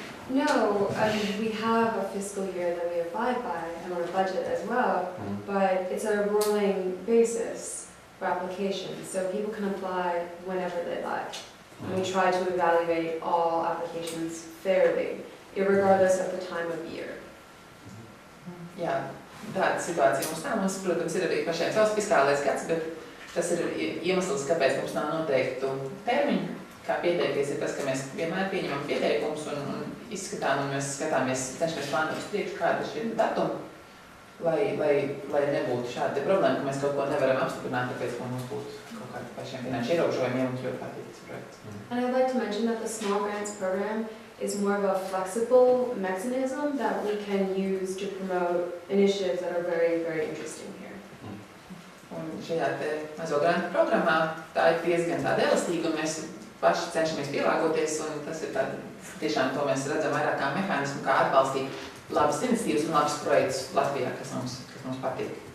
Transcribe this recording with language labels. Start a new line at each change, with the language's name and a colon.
English: No, I mean, we have a fiscal year that we abide by and our budget as well, but it's a rolling basis for applications, so people can apply whenever they like. And we try to evaluate all applications fairly, irregardless of the time of year.
Latvian: Jā, tāda situācija mums nav. Mums, protams, ir arī pašiem savs fiskālais gads, bet tas ir iemesls, kāpēc mums nav noteiktu termiņu. Kā pieteikties ir tas, ka mēs vienmēr pieņemam pieteikumus un izskatām, un mēs skatāmies, cenšamies plānot uz priekšu, kāda ir šie datumi, lai nebūtu šāda problēma, ka mēs kaut ko nevaram apstiprināt, tāpēc, ka mums būtu kaut kādi pašiem finanšu ierobežojumi, ja mums ļoti patīk projekts.
English: And I'd like to mention that the small grants program is more of a flexible mechanism that we can use to promote initiatives that are very, very interesting here.
Latvian: Un šajā te mazo grantu programmā tā ir diezgan tāda elastīga, un mēs paši cenšamies pielāgoties, un tas ir tāda, tiešām to mēs redzam vairāk kā mehānismu, kā atbalstīt labas iniciatīvas un labas projektus Latvijā, kas mums patīk.